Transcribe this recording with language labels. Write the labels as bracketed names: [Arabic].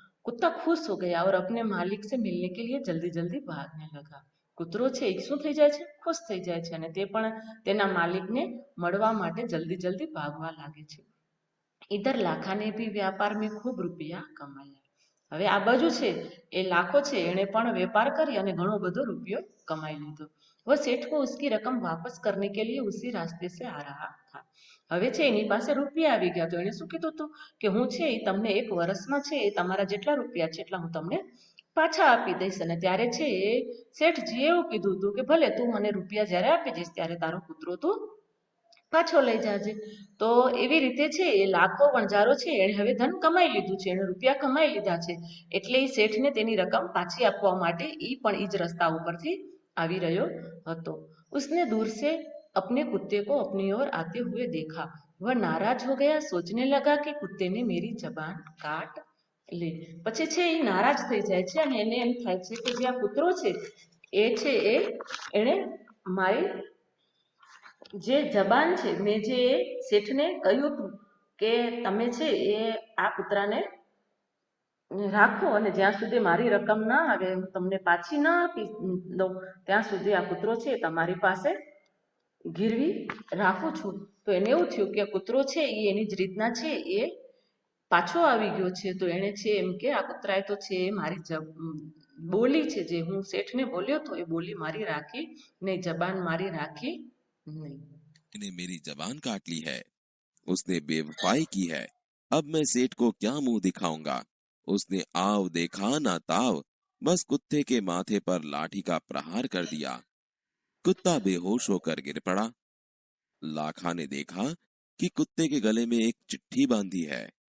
[Hindi] कुत्ता खुश हो गया और अपने मालिक से मिलने के लिए जल्दी जल्दी भागने लगा. [Gujarati] કૂતરો છે એ શું થઈ જાય છે? ખુશ થઈ જાય છે અને તે પણ તેના માલિકને મળવા માટે જલ્દી જલ્દી ભાગવા લાગે છે. [Hindi] इधर लाखा ने भी व्यापार में खूब रुपया कमाया. [Gujarati] હવે આ બાજુ છે એ લાખો છે એણે પણ વેપાર કરી અને ઘણો બધો રૂપિયો કમાઈ લીધો. [Hindi] वो सेठ को उसकी रकम वापस करने के लिए उसी रास्ते से आ रहा था. [Gujarati] હવે છે એની પાસે રૂપિયા આવી ગયા તો એણે શું કીધું હતું કે હું છે એ તમને એક વર્ષમાં છે એ તમારા જેટલા રૂપિયા છે એટલા હું તમને પાછા આપી દઈશ. અને ત્યારે છે એ શેઠજીએ એવું કીધું હતું કે ભલે તું મને રૂપિયા જ્યારે આપી દઈશ ત્યારે તારો કૂતરો તું પાછો લઈ જાજે. તો એવી રીતે છે એ લાખો વણઝારો છે એણે હવે ધન કમાઈ લીધું છે, એણે રૂપિયા કમાઈ લીધા છે, એટલે એ શેઠને તેની રકમ પાછી આપવા માટે એ પણ એ જ રસ્તા ઉપરથી આવી રહ્યો હતો. [Hindi] उसने दूर से अपने कुत्ते को अपनी ओर आते हुए देखा. वह नाराज हो गया, सोचने लगा कि कुत्ते ने मेरी जबान काट ली. [Gujarati] પછી છે એ નારાજ થઈ જાય છે અને એને એમ થાય છે કે જે આ કૂતરો છે એ છે એ એણે મારી જે જબાન છે, મેં જે શેઠને કહ્યું હતું કે તમે છે એ આ કૂતરાને રાખો અને જ્યાં સુધી મારી રકમ ના આવે, હું તમને પાછી ના આપી દઉં ત્યાં સુધી આ કૂતરો છે તમારી પાસે ગીરવી રાખું છું. તો એને એવું થયું કે કૂતરો છે એ એની જ રીતના છે એ પાછો આવી ગયો છે. તો એણે છે એમ કે આ કૂતરાએ તો છે મારી બોલી છે, જે હું શેઠને બોલ્યો તો એ બોલી મારી રાખી નહીં, જબાન મારી રાખી नहीं. [Hindi] ने मेरी जबान काट ली है। उसने बेवफाई की है। अब मैं सेठ को क्या मुंह दिखाऊंगा। उसने आव देखा ना ताव, बस कुत्ते के माथे पर लाठी का प्रहार कर दिया। कुत्ता बेहोश होकर गिर पड़ा। लाखा ने देखा कि कुत्ते के गले में एक चिट्ठी बांधी है।